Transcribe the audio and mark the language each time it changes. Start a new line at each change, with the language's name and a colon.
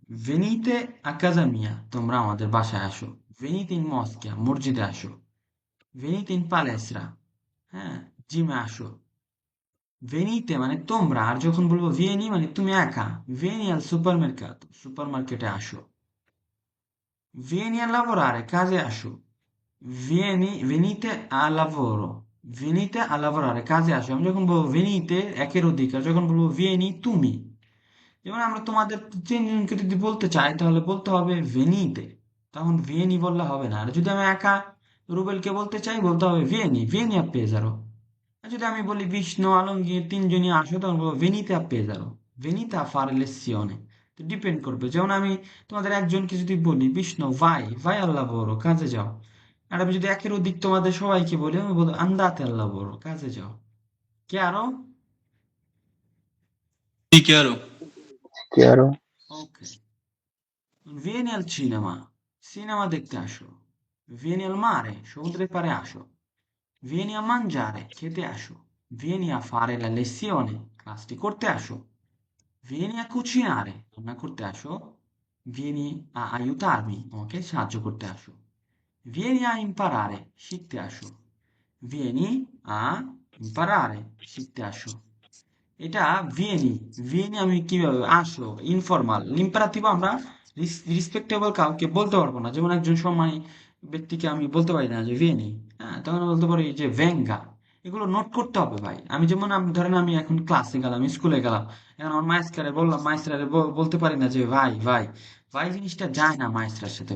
Italian: venite a casa mia,
Bangla: তোমরা আমাদের বাসায় আসো।
Italian: venite in moschea,
Bangla: মসজিদে আসো।
Italian: venite in palestra,
Bangla: হ্যাঁ, জিমে আসো। venite মানে তোমরা, আর যখন বলবো vieni মানে তুমি একা।
Italian: vieni al supermercato,
Bangla: সুপার মার্কেটে আসো।
Italian: vieni a lavorare,
Bangla: কাজে আসো।
Italian: venite a lavoro, venite a lavorare, কাজে আসো।
Bangla: আমি যখন বলবো venite একের অধিকার, যখন বলবো vieni তুমি, যেমন আমরা তোমাদের তিনজনকে যদি বলতে চাই তাহলে বলতে হবে venite, তখন vieni বললে হবে না। আর যদি আমি একা রুবেলকে বলতে চাই বলতে হবে vieni,
Italian: vieni a Pesaro।
Bangla: আর যদি আমি বলি বিষ্ণু আলমগীর তিনজনই আসো, তখন বলবো
Italian: venite a Pesaro, venite a fare lezione।
Bangla: তো ডিপেন্ড করবে, যেমন আমি তোমাদের একজনকে যদি বলি Vishnu
Italian: vai, vai al lavoro,
Bangla: কাজে যাও। আর আমি যদি একের অধিক তোমাদের সবাইকে বলি, আমি বলবো
Italian: andate al lavoro,
Bangla: কাজে যাও। কে আরো? কি আরো? কি আরো?
Italian: ওকে, vieni al cinema,
Bangla: সিনেমা দেখতে আসো।
Italian: vieni al mare,
Bangla: সমুদ্রের পাড়ে আসো।
Italian: vieni a mangiare,
Bangla: খেতে আসো।
Italian: vieni a fare la lezione,
Bangla: ক্লাসটি করতে আসো।
Italian: vieni a cucinare,
Bangla: রান্না করতে আসো।
Italian: vieni a aiutarmi,
Bangla: আমাকে সাহায্য করতে আসো।
Italian: vieni a imparare,
Bangla: শিখতে আসো।
Italian: vieni a imparare, শিখতে আসো।
Bangla: এটা ভিএনি, ভিএনি আমি কিভাবে আসো, ইনফরমাল ইম্পারেটিভ আমরা রিসপেক্টেবল কাউকে বলতে পারবো না, যেমন একজন সম্মানী ব্যক্তিকে আমি বলতে পারি না যে ভিএনি, হ্যাঁ, তখন বলতে পারি যে ভেঙ্গা। এগুলো নোট করতে হবে ভাই। আমি যেমন আমি ধরেন আমি এখন ক্লাসে গেলাম, স্কুলে গেলাম, এখন আমার মাইস্টারে বললাম, মাইস্টারে বলতে পারি না যে ভাই, ভাই, ভাই জিনিসটা যায় না মাইস্টারের সাথে।